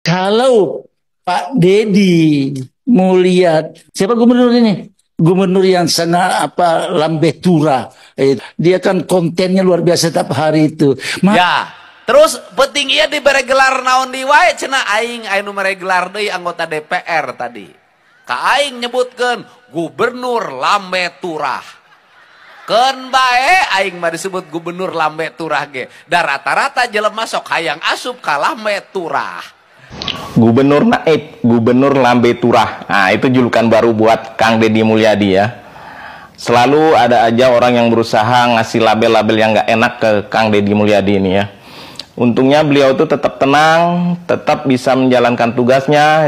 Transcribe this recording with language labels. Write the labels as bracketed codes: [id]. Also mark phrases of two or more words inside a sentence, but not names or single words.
[id] Kalau Pak Dedi mau lihat siapa gubernur ini? Gubernur yang sangat lambe tura. Dia kan kontennya luar biasa tiap hari itu. Ya, terus penting ia diberi gelar [su] naon di wae cenah aing anu mere gelar deui anggota DPR tadi. Ka aing nyebutkeun gubernur lambe turah. Keun bae aing mah disebut gubernur lambe turah ge. Da rata-rata jelema sok hayang asup ka lambe turah. Gubernur Naib, Gubernur Lambe Turah. [id] Nah, itu julukan baru buat Kang Deddy Mulyadi ya. Selalu ada aja orang yang berusaha ngasih label-label yang nggak enak ke Kang Deddy Mulyadi ini ya. Untungnya beliau itu tetap tenang, tetap bisa menjalankan tugasnya.